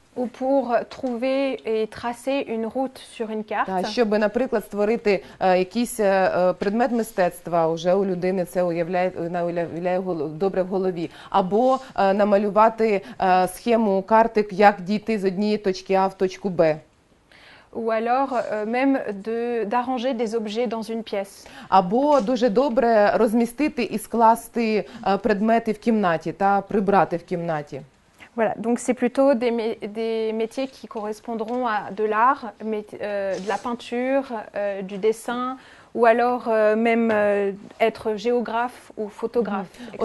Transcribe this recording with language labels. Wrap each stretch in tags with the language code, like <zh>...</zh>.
<fr>Ou pour trouver et tracer une route sur une carte.</fr> <uk>Щоб, наприклад, створити якийсь предмет мистецтва, вже у людини це уявляє добре в голові. Або намалювати схему карти, як дійти з однієї точки А в точку Б.</uk> <fr>Ou alors même d'arranger des objets dans une pièce.</fr> <uk>Або дуже добре розмістити і скласти предмети в кімнаті та прибрати в кімнаті.</uk> <fr>Voilà, donc c'est plutôt des métiers qui correspondront à de l'art, de la peinture, du dessin, ou alors même être géographe ou photographe, etc.</fr>